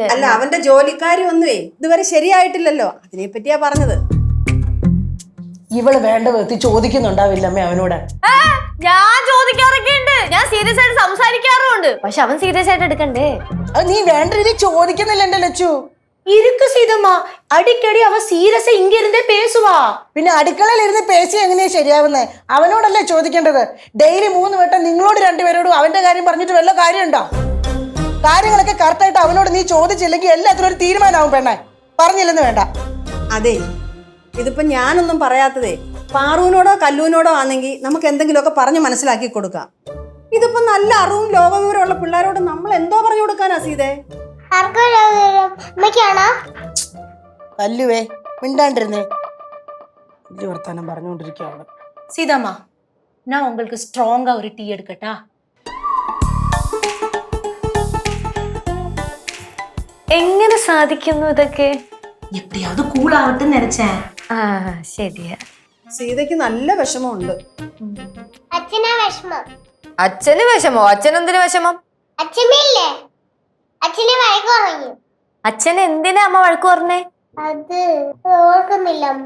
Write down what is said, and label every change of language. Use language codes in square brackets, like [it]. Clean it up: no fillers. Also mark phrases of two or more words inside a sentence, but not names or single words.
[ml] അല്ല, അവന്റെ ജോലിക്കാരി ഒന്നുവേ ഇതുവരെ ശരിയായിട്ടില്ലല്ലോ, അതിനെ പറ്റിയാ പറഞ്ഞത്. ഇവള് വേണ്ട വിധത്തിൽ ചോദിക്കുന്നുണ്ടാവില്ലമ്മേ അവനോട്. ഞാൻ ചോദിക്കാറൊക്കെ ഉണ്ട്, ഞാൻ സീരിയസ് ആയിട്ട് സംസാരിക്കാറുമുണ്ട്. പക്ഷെ അവൻ സീരിയസ് ആയിട്ട് എടുക്കണ്ടേ? അത് നീ വേണ്ട രീതി ചോദിക്കുന്നില്ല എന്റെ ലച്ചു. [ta] இருக்கு சீதம்மா, அடிக்கடி அவ சீரியஸா இங்க இருந்தே பேசுவா. [ml] പിന്നെ അടുക്കളയിൽ ഇരുന്ന് പേശി എങ്ങനെയാ ശരിയാവുന്നേ? അവനോടല്ലേ ചോദിക്കേണ്ടത്. ഡെയിലി 3 വട്ടം നിങ്ങളോട് 2 പേരോടും അവന്റെ കാര്യം പറഞ്ഞിട്ട് വല്ല കാര്യമുണ്ടോ? കാര്യങ്ങളൊക്കെ കറക്റ്റായിട്ട് അവനോട് നീ ചോദിച്ചില്ലെങ്കിൽ എല്ലാത്തിനും ഒരു തീരുമാനമാവും പെണ്ണെ. പറഞ്ഞില്ലെന്ന് വേണ്ട. അതെ, ഇതിപ്പോ ഞാനൊന്നും പറയാത്തതേ പാറുവിനോടോ കല്ലൂനോടോ ആണെങ്കിൽ നമുക്ക് എന്തെങ്കിലുമൊക്കെ പറഞ്ഞ് മനസ്സിലാക്കി കൊടുക്കാം. ഇതിപ്പോ നല്ല അറിവും ലോകവിവരമുള്ള പിള്ളേരോട് നമ്മൾ എന്തോ പറഞ്ഞു കൊടുക്കാനാ സീതേ? കല്ലുവേ, മിണ്ടാണ്ടിരുന്നേ. വലിയ വർത്താനം പറഞ്ഞുകൊണ്ടിരിക്കുകയാണ്. [ta] சீதாம்மா, நான் உங்களுக்கு ஸ்ட்ராங்கா ஒரு டீ எடுக்கட்டா? [ml] എങ്ങനെ സാധിക്കുന്നു ഇതൊക്കെ? [ta] எப்படியாவது கூல் ஆகட்டும்னு நினைச்சேன். [ml] ശരിയാ. സീതയ്ക്ക് നല്ല വിഷമമുണ്ട്. അച്ഛനാ വിഷമം. അച്ഛന് വിഷമോ? അച്ഛനെന്തിനു വിഷമം? അച്ഛമ്മയില്ലേ, അച്ഛനെ വഴക്ക് പറഞ്ഞു. അച്ഛന് എന്തിനാ അമ്മ വഴക്ക് പറഞ്ഞേ? അത് ഓർക്കുന്നില്ല അമ്മ.